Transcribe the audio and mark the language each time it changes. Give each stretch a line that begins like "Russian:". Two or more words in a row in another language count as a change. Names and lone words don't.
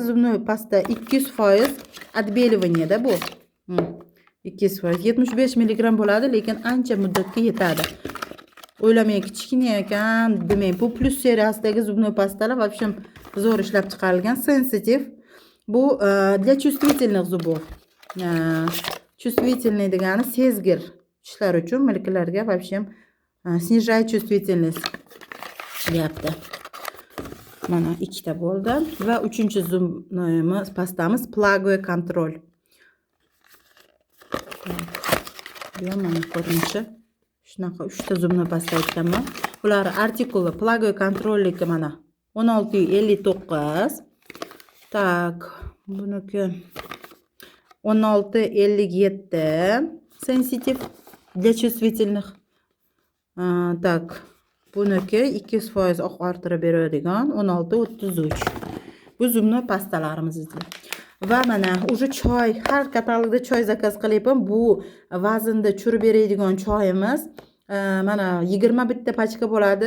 Russian: Зубная паста 200% отбеливание bu.
Uzbek: 200%, 75 mg bo'ladi, lekin ancha muddatga yetadi. O'ylamang, kichkina ekan, demang, bu plus seriyasidagi zubnoy pastalar vobshem zo'r ishlab chiqarilgan, sensitiv. Bu
Russian: для чувствительных зубов.
Uzbek: Чувствительный degani sezgir tishlar uchun, milklarga vobshem
Russian: снижает чувствительность
Uzbek: deyapti. Mana 2 ta bo'ldi va 3-chi zubnoyimiz pastamiz Plagoe Control. Bu mana ko'rinishi. Shunaqa 3 ta zubnoy pasta aytganman. Bular artikuli Plagoe Control'niki mana 1659. Tak, buniki 1657.
Russian: Sensitiv для чувствительных.
Uzbek: Tak, buniki 200% oqartirib beradigan 1633. Bu zubnoy pastalarimiz edi. Va mana уже choy, har katalogda choy zakaz qilyapman. Bu vaznda tushirib beradigan choyimiz. Mana 20 bitta pachka bo'ladi.